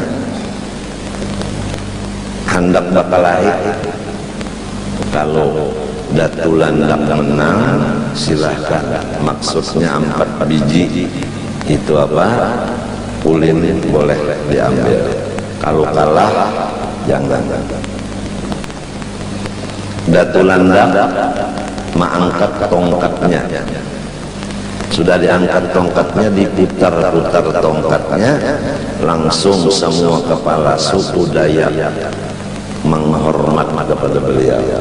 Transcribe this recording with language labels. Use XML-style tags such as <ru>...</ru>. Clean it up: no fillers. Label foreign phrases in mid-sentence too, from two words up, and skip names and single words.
<id>hendak bakalahi, kalau datulan menang silahkan, maksudnya 4 biji itu apa, ulin boleh diambil, kalau kalah jangan. Datulan mengangkat tongkatnya, sudah diangkat tongkatnya, diputar-putar tongkatnya, langsung semua kepala suku Dayak menghormat kepada beliau.</id>